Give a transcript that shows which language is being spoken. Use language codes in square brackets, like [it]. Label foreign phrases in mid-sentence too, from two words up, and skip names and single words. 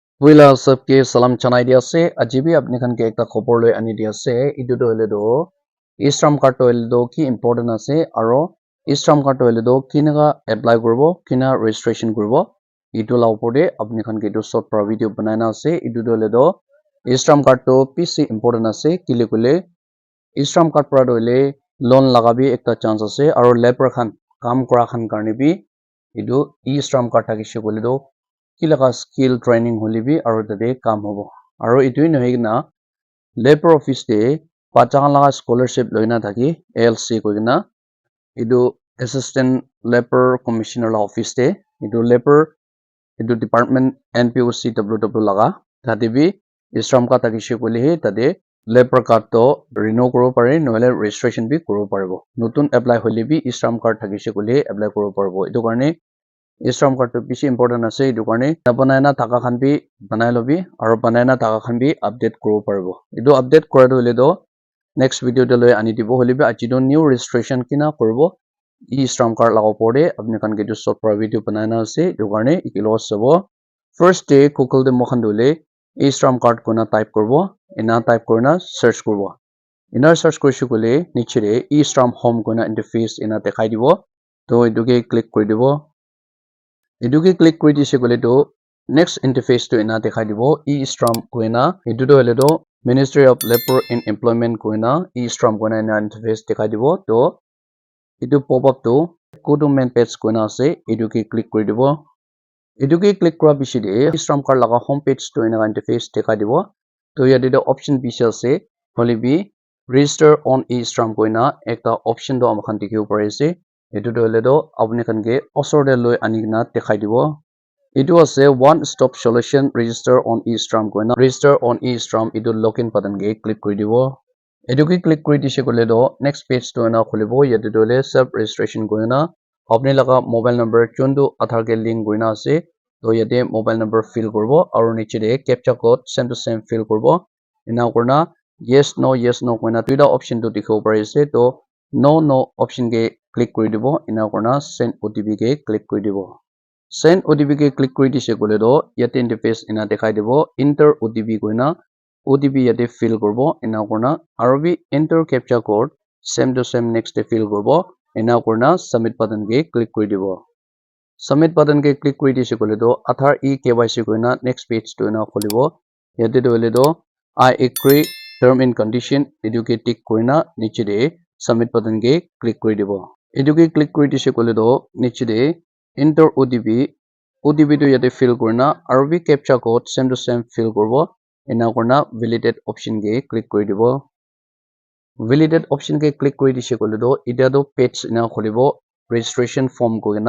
[nag] Wila sabke salam chanai dia ase ajibi apni khan ke ekta khobor loi ani dia ase etu to hole do e-shram card to hole do ki important ase aro e-shram card to hole do kinaga apply kuribo kina registration kuribo etu la opor de apni khan ke etu short para video banai na ase etu to hole do e-shram card to pc important ase kile kule e-shram card para hole loan laga bi ekta chance ase aro labor khan kam kora khan karne bi etu e-shram card thakishe kole do kilaga [en] skill training [nag] holibi aro tade kam hobo aro etu nohoi na [en] labor office [nag] te bacha laga scholarship loina thaki ALC koina etu [en] assistant labor commissioner [nag] la office te etu labor etu department NPOC WW laga tade bi e-shram card thakishe kole he tade [en] labor card [nag] to renew koribo pare nohole registration bi koribo paribo notun apply hole bi e-shram card thakishe kole apply koribo paribo etu karone e-shram card to bishi important ase etu karone banai na thaka khan bi banai lobi aro banai na thaka khan bi update koribo paribo etu update kora tu hole do [en] next video [nag] de loi ani dibo hole bi aji do [en] new registration [nag] kina koribo e-shram card laga opor de apni khan ke short para video banai na ase etu karone ikilo sabo [en] first day [nag] google de mokhan dole e-shram card kona type koribo ena type korina search koribo ena search korise kole niche de e-shram home kona interface ena dekhai dibo to etu ke click kori dibo etu ke click kori dise kole to [en] next interface [nag] to ena dekhai dibo e-shram koina etu to hole do Ministry of Labor and Employment koina e-shram koina ena interface dekhai dibo to etu [en] pop up to go to main page [nag] koina ase etu ke click kori dibo etu ke click kora bishi de e-shram card laga [en] home page [nag] to ena interface dekhai dibo to yate de option bishi ase hole bi register on e-shram koina ekta option do amakhan dikhibo pare ase etu to hole do apni khan ke osor de loi ani na dekhai dibo etu ase [en] one stop solution register on e-shram [nag] koina [en] register on e-shram [nag] etu [en] login button [nag] ke click kori dibo etu ke click kori dise kole do [en] next page [nag] to ena khulibo yate to le [en] self registration [nag] koina apni laga [en] mobile number [nag] chundu aadhaar ke link koina ase to yate [en] mobile number fill [nag] koribo aro niche de [en] captcha code same to same [nag] fill koribo ena korna [en] yes no [nag] koina duita option to dikhibo pare ase to [en] no option [nag] ke click kori dibo ena korna [en] send OTP [nag] ke click kori dibo send OTP ke click kori dise kole do yate interface ena dekhai dibo [en] enter OTP [nag] koina OTP yate fill koribo ena korna aro bi [en] enter captcha code same to same next [nag] de fill koribo ena korna [en] submit button [nag] ke click kori dibo [en] submit button [nag] ke click kori dise kole do Aadhaar eKYC koina [en] next page [nag] to ena khulibo yate to hole do [en] I agree term and condition [nag] etu ke tick korina niche de [en] submit button [nag] ke click kori dibo etu ke click kori dise kole do niche de enter OTP to yate fill korina aro bi [en] captcha code same to same [nag] fill koribo ena korna [en] validate option [nag] ke click kori dibo [en] validate option [nag] ke click kori dise kole do eta do page ena khulibo [en] registration form [nag] koina